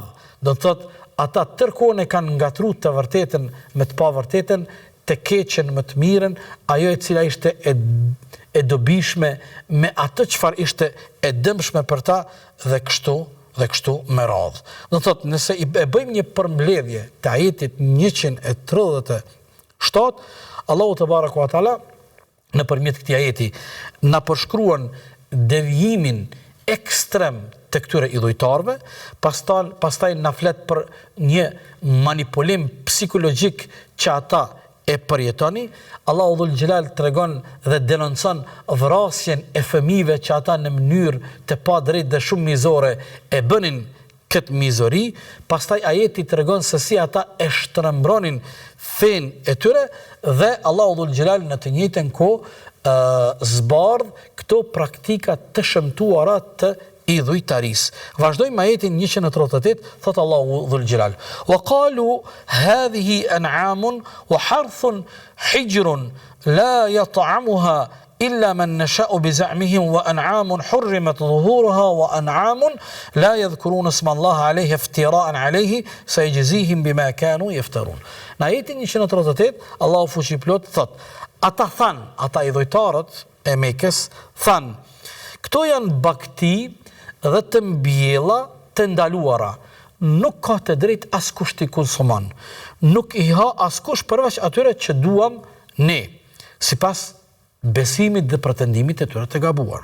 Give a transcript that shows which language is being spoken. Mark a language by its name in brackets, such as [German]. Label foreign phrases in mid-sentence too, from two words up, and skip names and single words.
[Albanian] Do të thotë, ata tërkohën e kanë ngatruar të vërtetën me të pavërtetën, të keqen më të mirën, ajo e cila ishte e dobishme me atë çfarë ishte e dëmshme për ta dhe kështu me radhë. Do të thotë, nëse e bëjmë një përmbledhje të ajetit 137, Allahu [Arabic] تبارك وتعالى [Albanian] nëpërmjet këtij ajeti na përshkruan devijimin ekstrem të këtyre idhujtarëve, pastaj na flet për një manipulim psikologjik që ata e përjetoni. Allahu [Arabic] ذو الجلال [Albanian] tregon dhe denoncon vrasjen e fëmijëve që ata në mënyrë të padrejtë dhe shumë mizore e bënin këtë mizori. Pastaj ajeti tregon se si ata e shtrembronin fenë e tyre dhe Allahu [Arabic] ذو الجلال [Albanian] në të njëjtën kohë zbardh këto praktika të shëmtuara të idhujtarisë. Vazhdojmë ajetin 138, thot Allahu [Arabic] ذو الجلال: "وقالوا هذه أنعام وحرث حجر لا يطعمها إلا من نشاء بزعمهم وأنعام حرمت ظهورها وأنعام لا يذكرون اسم الله عليه افتراء عليه سيجزيهم بما كانوا يفترون. [Albanian] Në ajetin 138, Allahu fuqiplot thot: ata than, ata idhujtarët e Mekës than, këto janë bakti dhe të mbjella të ndaluara. Nuk ka të drejtë askush t'i konsumon. Nuk i ha askush përveç atyre që duam ne, sipas besimit dhe pretendimit e tyre të gabuar.